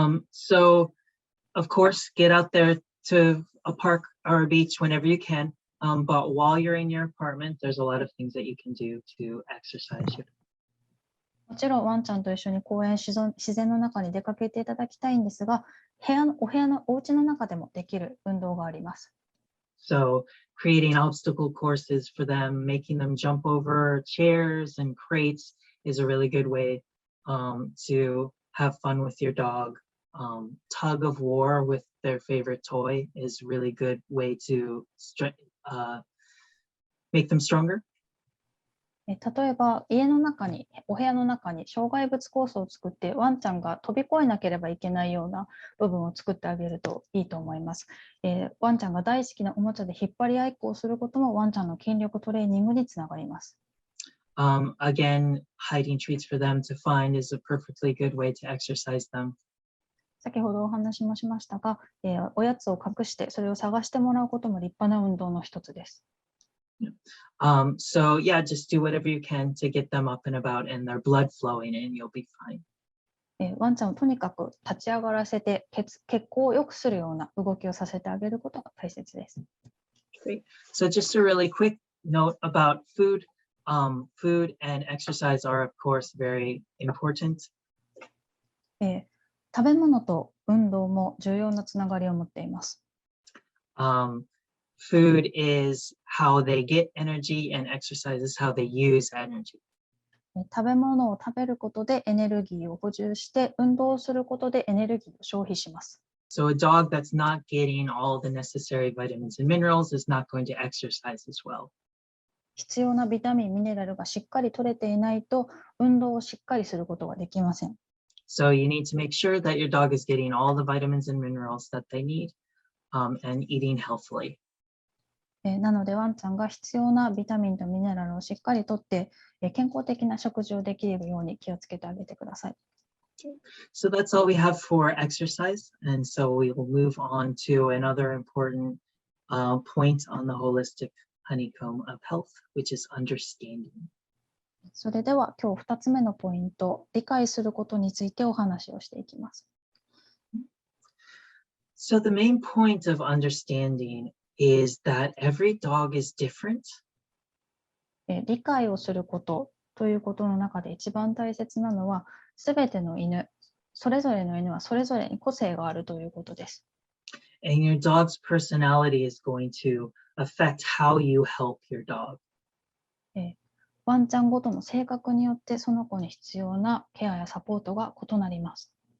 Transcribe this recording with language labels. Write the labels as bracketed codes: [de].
[en] So, of course, get out there to a park or a beach whenever you can. But while you're in your apartment, there's a lot of things that you can do to exercise your. [ja] もちろんワンちゃんと一緒に公園、自然の中に出かけていただきたいんですが、お家の中でもできる運動があります。 [en] So creating obstacle courses for them, making them jump over chairs and crates is a really good way to have fun with your dog. Tug of war with their favorite toy is a really good way to make them stronger. [ja] 例えばお部屋の中に障害物コースを作ってワンちゃんが飛び越えなければいけないような部分を作ってあげるといいと思います。ワンちゃんが大好きなおもちゃで引っ張り合いっこをすることもワンちゃんの筋力トレーニングにつながります。 [en] Again, hiding treats for them to find is a perfectly good way to exercise them. [ja] 先ほどお話もしましたが、おやつを隠してそれを探してもらうことも立派な運動の一つです。 [en] So yeah, just do whatever you can to get them up and about and their blood flowing and you'll be fine. [ja] ワンちゃんをとにかく立ち上がらせて血行を良くするような動きをさせてあげることが大切です。 [en] Great. So just a really quick note about food. Food and exercise are, of course, very important. [ja] 食べ物と運動も重要なつながりを持っています。 [en] Food is how they get energy and exercise is how they use energy. [ja] 食べ物を食べることでエネルギーを補充して運動することでエネルギーを消費します。 [en] So a dog that's not getting all the necessary vitamins and minerals is not going to exercise as well. [ja] 必要なビタミン、ミネラルがしっかり取れていないと運動をしっかりすることができません。 [en] So you need to make sure that your dog is getting all the vitamins and minerals that they need and eating healthily. [ja] なのでワンちゃんが必要なビタミンとミネラルをしっかりとって健康的な食事をできるように気をつけてあげてください。 [en] So that's all we have for exercise. And so we will move on to another important point on the holistic honeycomb of health, which is understanding. [ja] それでは今日2つ目のポイント、理解することについてお話をしていきます。 [en] So the main point of understanding is that every dog is different. [ja] 理解をすることということの中で一番大切なのは、すべての犬、それぞれの犬はそれぞれに個性があるということです。 [en] And your dog's personality is going to affect how you help your dog. [ja] ワンちゃんごとの性格によってその子に必要なケアやサポートが異なります。